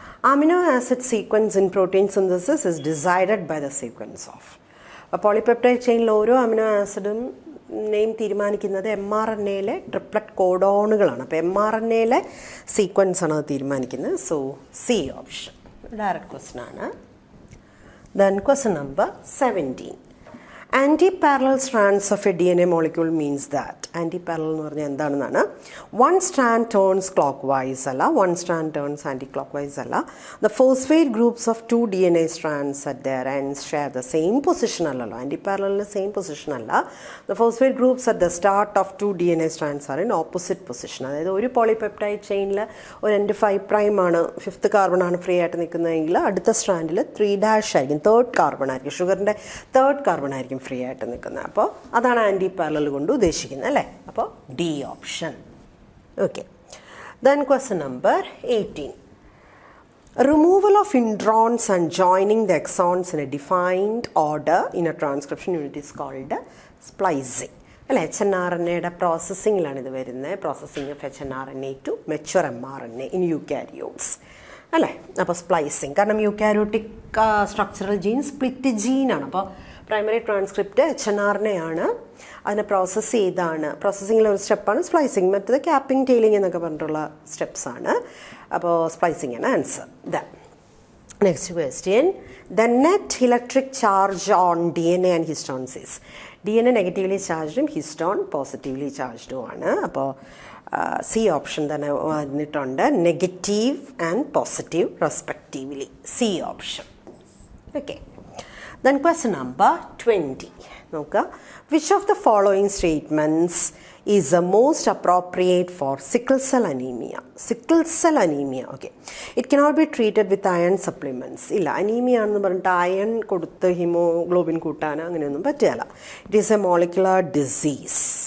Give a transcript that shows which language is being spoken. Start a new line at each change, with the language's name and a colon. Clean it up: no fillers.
English: Amino acid sequence in protein synthesis is decided by the sequence of.
Malayalam: അപ്പോൾ polypeptide ചെയിനിൽ ഓരോ amino ആസിഡും name തീരുമാനിക്കുന്നത് mRNA-യിലെ triplet കോഡോണുകളാണ്. അപ്പോൾ mRNA-യിലെ sequence ആണ് അത് തീരുമാനിക്കുന്നത്.
English: so C option direct question
Malayalam: ആണ്.
English: Then question number 17. Anti-parallel strands of a DNA molecule means that anti-parallel
Malayalam: എന്ന് പറഞ്ഞാൽ എന്താണെന്നാണ്.
English: One strand turns clockwise അല്ല, one strand turns anti-clockwise അല്ല. The phosphate groups of two DNA strands at their ends share the same position അല്ലല്ലോ. Anti-parallel same position അല്ല. The phosphate groups at the start of two DNA strands are in opposite position.
Malayalam: അതായത് ഒരു polypeptide ചെയിനിൽ ഒരു end 5' ആണ്, 5th carbon ആണ് free ആയിട്ട് നിൽക്കുന്നതെങ്കിൽ അടുത്ത സ്ട്രാൻഡിൽ 3' ആയിരിക്കും, 3rd കാർബൺ ആയിരിക്കും, ഷുഗറിൻ്റെ 3rd കാർബൺ ആയിരിക്കും ഫ്രീ ആയിട്ട് നിൽക്കുന്നത്. അപ്പോൾ അതാണ് ആൻറ്റി പാരലൽ കൊണ്ട് ഉദ്ദേശിക്കുന്നത് അല്ലേ. അപ്പോൾ D option. Okay.
English: Then question number 18. Removal of introns and joining the exons in a defined order in a transcription unit is called splicing.
Malayalam: അല്ലേ, HNRNA-യുടെ പ്രോസസ്സിങ്ങിലാണ് ഇത് വരുന്നത്.
English: processing of HNRNA to mature mRNA in eukaryotes
Malayalam: അല്ലേ. അപ്പോൾ splicing, കാരണം eukaryotic structural gene split ജീനാണ്. അപ്പോൾ primary transcript HNRNA ആണ്, അതിനെ process ചെയ്താണ്. പ്രോസസ്സിങ്ങിലെ ഒരു സ്റ്റെപ്പാണ് സ്പ്ലൈസിങ്, മറ്റത് ക്യാപ്പിംഗ് ടെയിലിംഗ് എന്നൊക്കെ പറഞ്ഞിട്ടുള്ള സ്റ്റെപ്സാണ്. അപ്പോൾ സ്പ്ലൈസിങ് ആണ് answer. Next question.
English: The net electric charge on DNA and histones is.
Malayalam: DNA negatively ചാർജ്ഡും histone positively ചാർജ്ഡും ആണ്. അപ്പോൾ സി ഓപ്ഷൻ തന്നെ വന്നിട്ടുണ്ട്,
English: Negative and positive respectively. C option. Okay. Then question number 20. നോക്കുക. Which of the following statements is the most appropriate for sickle cell anemia? Sickle cell anemia. Okay. It cannot be treated with iron supplements.
Malayalam: ഇല്ല, anaemia ആണെന്ന് പറഞ്ഞിട്ട് iron കൊടുത്ത് haemoglobin കൂട്ടാൻ അങ്ങനെയൊന്നും പറ്റില്ല.
English: It is a molecular disease.